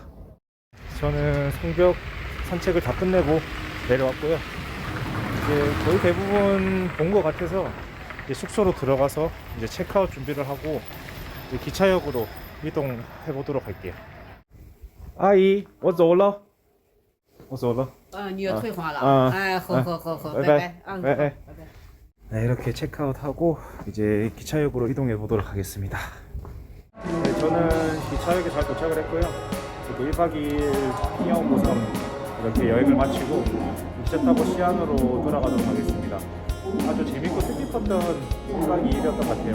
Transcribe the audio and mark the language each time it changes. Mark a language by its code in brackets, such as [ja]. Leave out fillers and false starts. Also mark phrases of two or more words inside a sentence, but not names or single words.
[ko] 저는 성벽 산책을 다 끝내고 내려왔고요. 이제 거의 대부분 본 것 같아서 이제 숙소로 들어가서 이제 체크아웃 준비를 하고 이제 기차역으로 이동해 보도록 할게요. 아이, [zh] 我走了，我走了。你也退花了。好，拜拜，拜拜。 [ko] 네, 이렇게 체크아웃하고 이제 기차역으로 이동해 보도록 하겠습니다. 네, 저는 기차역에 잘 도착을 했고요. 그리고 1박 2일 피니어 고성 이렇게 여행을 마치고 기차 타고 시안으로 돌아가도록 하겠습니다. 아주 재밌고 뜻깊었던 1박 2일이었던 것 같아요.